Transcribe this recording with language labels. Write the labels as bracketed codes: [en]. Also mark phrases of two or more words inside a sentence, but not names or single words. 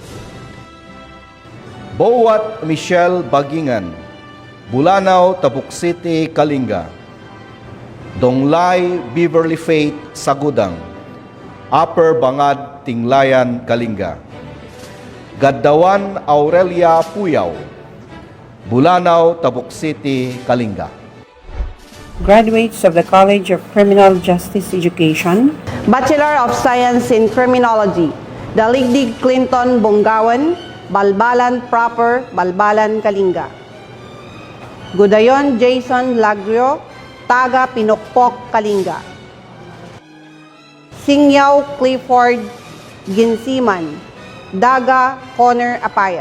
[en] Bowat Michelle Bagingan, Bulanaw, Tabuk City, Kalinga. Donglay Beverly Faith Sagudang, Upper Bangad, Tinglayan, Kalinga. Gaddawan Aurelia Puyaw, Bulanaw, Tabuk City, Kalinga. Graduates of the College of Criminal Justice Education, Bachelor of Science in Criminology, Daligdig Clinton Bonggawan, Balbalan Proper, Balbalan, Kalinga. Gudayon Jason Lagrio, Taga Pinokpok, Kalinga. Singyaw Clifford Ginsiman, Daga Connor Apayaw.